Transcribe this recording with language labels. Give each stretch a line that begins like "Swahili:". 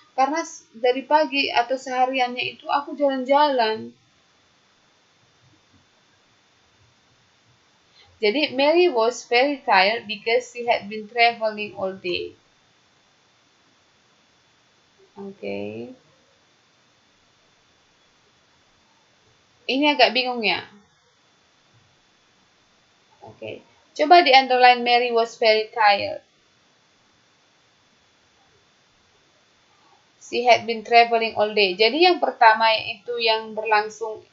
Indonesian: Karena dari pagi atau sehariannya itu aku jalan-jalan. Jadi
English: Mary was very tired because she had been traveling all day.
Indonesian: Oke. Ini agak bingung ya? Oke. Coba di
English: underline Mary was very tired. She had been traveling all day.
Indonesian: Jadi yang pertama itu yang berlangsung.